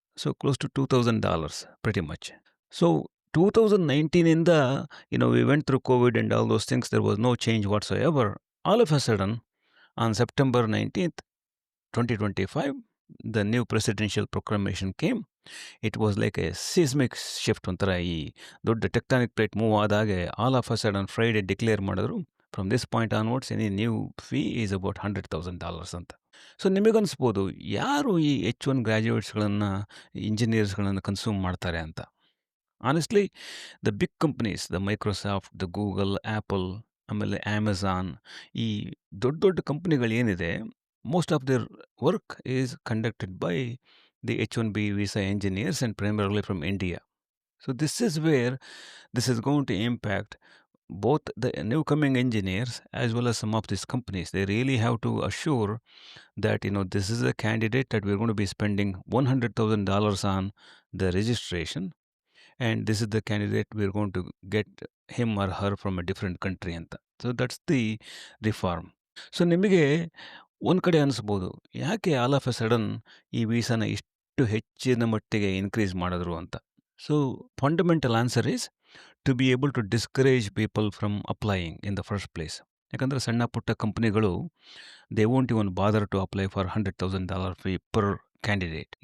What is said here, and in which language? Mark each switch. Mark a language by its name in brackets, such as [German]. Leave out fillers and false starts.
[English] So, close to $2,000 pretty much. So, 2019ಇಂದ we went through COVID and all those things, there was no change whatsoever. All of a sudden on September 19th, 2025, the new presidential proclamation came. It was like a seismic shift. [Kannada] ಒಂಥರ ಈ ದೊಡ್ಡ [English] Tectonic plate move ಆದಾಗೆ all of a sudden Friday declare ಮಾಡಿದ್ರು, from this point onwards any new fee is about $100,000 ಅಂತ. [Kannada] So, ನಿಮಗನ್ಸ್ಬೋದು ಯಾರು ಈ H-1 ಗ್ರ್ಯಾಜುಯೇಟ್ಸ್ಗಳನ್ನು, ಇಂಜಿನಿಯರ್ಸ್ಗಳನ್ನು consume ಮಾಡ್ತಾರೆ ಅಂತ. [English] honestly the big companies, the Microsoft, the Google, Apple, ಆಮೇಲೆ Amazon, [Kannada] ಈ ದೊಡ್ಡ ದೊಡ್ಡ ಕಂಪ್ನಿಗಳೇನಿದೆ, [English] most of their work is conducted by the H-1B visa engineers and primarily from India. So, this is where this is going to impact both the new coming engineers as well as some of these companies. They really have to assure that this is a candidate that we're going to be spending $100,000 on the registration, and this is the candidate we're going to get him or her from a different country anta. So, that's the reform. [Kannada] So, ನಿಮಗೆ ಒಂದು ಕಡೆ ಅನಿಸ್ಬೋದು, ಯಾಕೆ [English] all of a sudden [Kannada] ಈ ವೀಸಾನ ಇಷ್ಟು ಹೆಚ್ಚಿನ ಮಟ್ಟಿಗೆ increase ಮಾಡಿದ್ರು ಅಂತ. [English] So, fundamental answer is to be able to discourage people from applying in the first place. [Kannada] ಯಾಕಂದರೆ ಸಣ್ಣ ಪುಟ್ಟ ಕಂಪ್ನಿಗಳು [English] They won't even bother to apply for $100,000 fee per candidate.